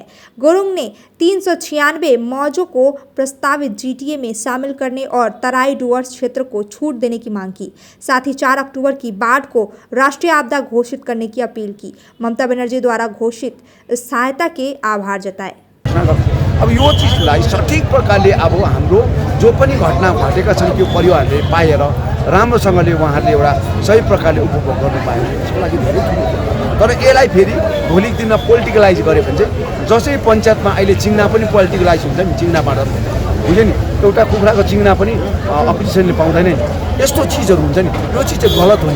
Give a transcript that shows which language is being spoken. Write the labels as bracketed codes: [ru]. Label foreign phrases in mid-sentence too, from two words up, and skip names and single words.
[hi] गुरुंग ने 396 मौजों को प्रस्तावित जीटीए में शामिल करने और तराई डुवर्स क्षेत्र को छूट देने की मांग की। साथ ही 4 अक्टूबर की बाढ़ को राष्ट्रीय आपदा घोषित करने की अपील की। ममता बनर्जी द्वारा घोषित सहायता के आभार जताए। [ne] अब यो चीजलाई सठिक प्रकारले अब हाम्रो जो पनि घटना घटेका छन् त्यो परिवारले पाएर राम्रोसँगले उहाँहरूले एउटा सही प्रकारले उपभोग गर्नु पायो त्यसको लागि धेरै ठुलो। तर यसलाई फेरि भोलिको दिनमा पोलिटिकलाइज गरे भने चाहिँ जसै पञ्चायतमा अहिले चिङ्ना पनि पोलिटिकलाइज हुन्छ नि, चिङ्नाबाट बुझ्यो नि, एउटा कुखुराको चिङ्ना पनि अपोजिसनले पाउँदैन नि, यस्तो चिजहरू हुन्छ नि, यो चिज चाहिँ गलत हो नि।